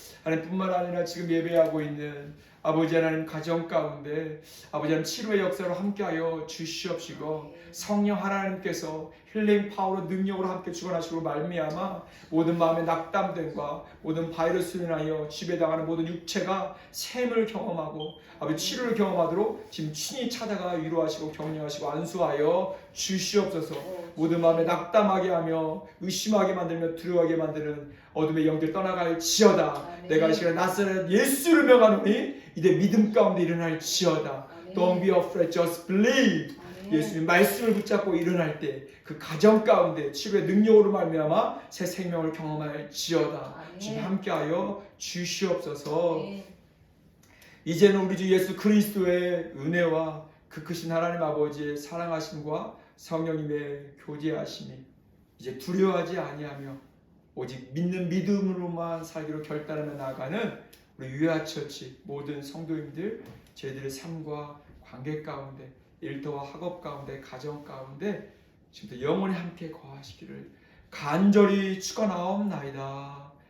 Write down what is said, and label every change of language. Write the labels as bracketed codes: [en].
[ko] 하나님뿐만 아니라 지금 예배하고 있는 아버지 하나님 가정 가운데 아버지 하나님 치료의 역사로 함께하여 주시옵시고 성령 하나님께서 힐링 파워로 능력으로 함께 주관하시고 말미암아 모든 마음의 낙담됨과 모든 바이러스로 인하여 지배당하는 모든 육체가 샘을 경험하고 아버지 치료를 경험하도록 지금 친히 찾아가 위로하시고 격려하시고 안수하여 주시옵소서. 모든 마음에 낙담하게 하며 의심하게 만들며 두려워하게 만드는 어둠의 영들 떠나갈지어다. 내가 이 시간에 나사렛 예수를 명하노니 이제 믿음 가운데 일어날지어다. [en] Don't be afraid, just believe. [ko] 예수님 말씀을 붙잡고 일어날 때 그 가정 가운데 치료의 능력으로 말미암아 새 생명을 경험할지어다. 지금 함께하여 주시옵소서. 이제는 우리 주 예수 그리스도의 은혜와 그 크신 하나님 아버지의 사랑하심과 성령님의 교제하심이 이제 두려워하지 아니하며 오직 믿는 믿음으로만 살기로 결단하며 나아가는 우리 유아처치 모든 성도님들 저희들의 삶과 관계 가운데 일터와 학업 가운데 가정 가운데 지금부터 영원히 함께 거하시기를 간절히 축원하옵나이다.